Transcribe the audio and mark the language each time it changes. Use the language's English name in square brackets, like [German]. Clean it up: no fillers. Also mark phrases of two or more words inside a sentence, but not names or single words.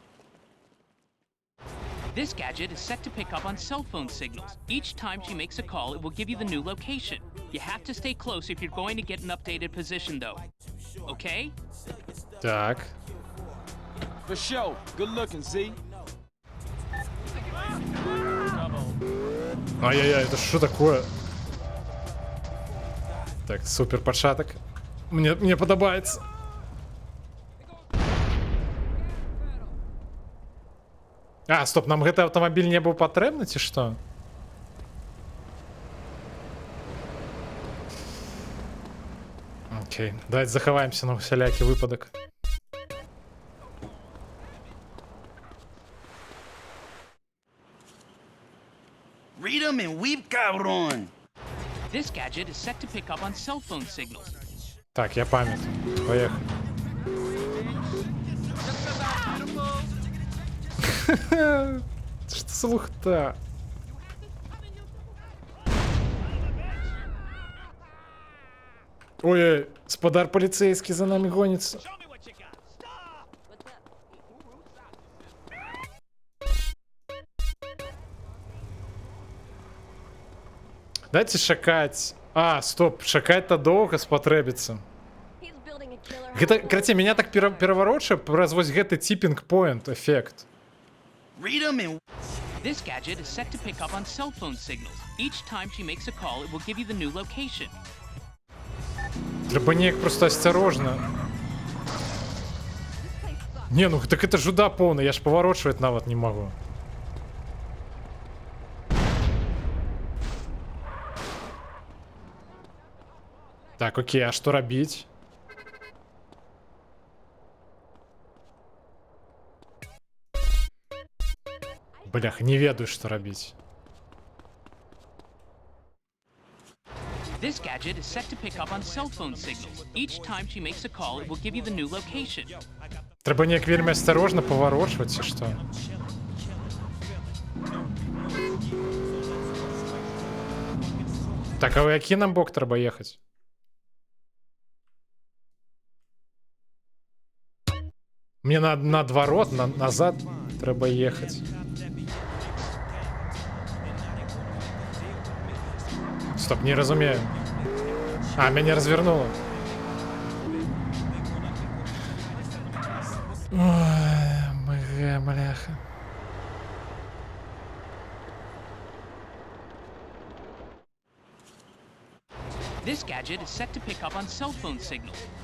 [English] This gadget is set to pick up on cell phone signals. Each time she makes a call, it will give you the new location. You have to stay close if you're going to get an updated position, though. Okay? [Belarusian] Так. [English] For sure. Good looking, Z. [Russian] Ай-яй-яй, это что такое? [Belarusian] Так, супер пачатак. Мне падабаецца. А, стоп, нам гэты аўтамабіль не быў патрэбны, ці што? Окей, давайте захаваемся на усялякі выпадак. [English] Read 'em and weep, cabrón. This gadget is set to pick up on cell phone signals. [Belarusian] Так, я памятаю. Поехали. [Russian] Что за [Belarusian] лухта? [Russian] Ой, спадар полицейский за нами гонится. [Belarusian] Дайте шакать. А, стоп, шакать-то доўга спатрэбіцца. Гэта, карацей, меня так перавароча праз вось гэты типпинг-поинт эффект. [English] Read 'em and... This gadget is set to pick up on cell phone signals. Each time she makes a call, it will give you the new location. [Belarusian] Трэба неяк просто асцярожна. Не, ну так это жуда поўна, я ж паварочваць нават не магу. Так, окей, а што рабіць? Блях, не ведаю, што рабіць. [English] This gadget is set to pick up on cell phone signals. Each time she makes a call, it will give you the new location. [Belarusian] Трэба неяк вельмі асцярожна паварочваць, ці што? Так, а ў які нам бок трэба ехаць? Мне наадварот, назад трэба ехаць. Стоп, не разумею. А, мяне развернуло. Ой, МГ, бляха. [English] This gadget is set to pick up on cell phone signals.